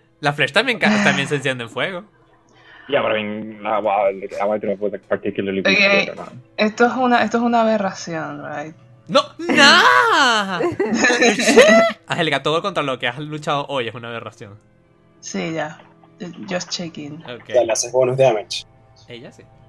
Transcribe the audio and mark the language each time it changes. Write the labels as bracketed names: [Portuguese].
[Spanish] La flesh también se enciende en fuego. [English] Yeah, but I mean, I wanted to know if it was like particularly weak to it or Okay, not. [Spanish] esto es una aberración, right? ¡No! ¡Nah! ¡Shit! Helga, todo contra lo que has luchado hoy es una aberración. [English] Sí, ya. Just checking. Ok. [Spanish] Ya le haces bonus damage. Ella sí.